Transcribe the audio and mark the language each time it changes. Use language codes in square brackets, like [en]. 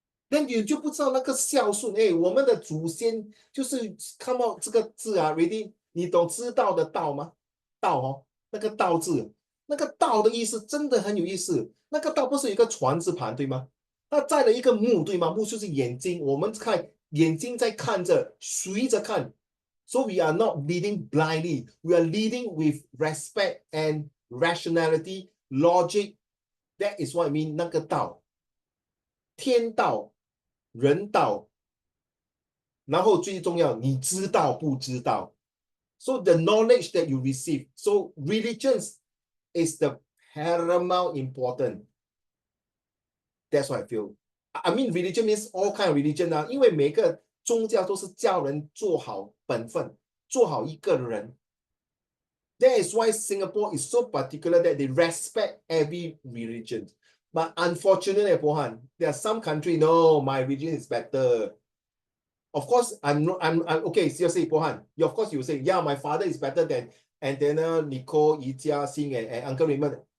[zh] 那你就不知道那个孝顺我们的祖先就是看到这个字ready， 你懂知道的道吗？道那个道字，那个道的意思真的很有意思。那个道不是有一个船字旁对吗？它载了一个目对吗？目就是眼睛，我们看眼睛在看着，随着看。 [en] So we are not leading blindly. We are leading with respect and rationality, logic. That is what I mean. [zh] 那个道，天道。人道，然后最重要，你知道不知道？ [en] So the knowledge that you receive. So religion is the paramount important. That's what I feel. I mean, religion means all kind of religion 啊， [zh] 因为每个宗教都是叫人做好本分，做好一个人。 [en] That is why Singapore is so particular that they respect every religion. But unfortunately, Pohan, there are some countries, no, my religion is better. Of course, I'm okay. Seriously, Pohan, of course you say, yeah, my father is better than Antenna, Nicole, Yijia, Singh, and Uncle Raymond.